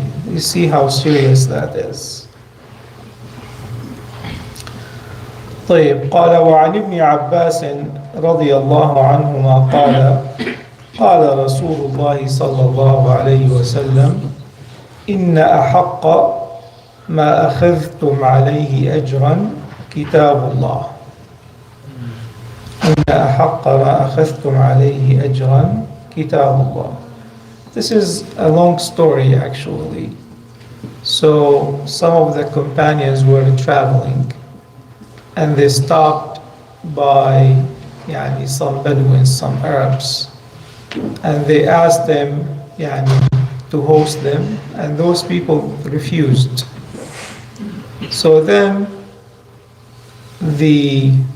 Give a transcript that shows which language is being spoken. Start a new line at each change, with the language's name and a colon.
English: You see how serious that is.
Arabic: طيب قال وعن ابن عباس رضي الله عنهما قال قال رسول الله صلى الله عليه وسلم إن أحق ما أخذتم عليه أجرا كتاب الله إن أحق ما أخذتم عليه أجرا كتاب الله.
English: This is a long story actually. So some of the companions were traveling and they stopped by some Bedouins, some Arabs, and they asked them to host them, and those people refused. So then the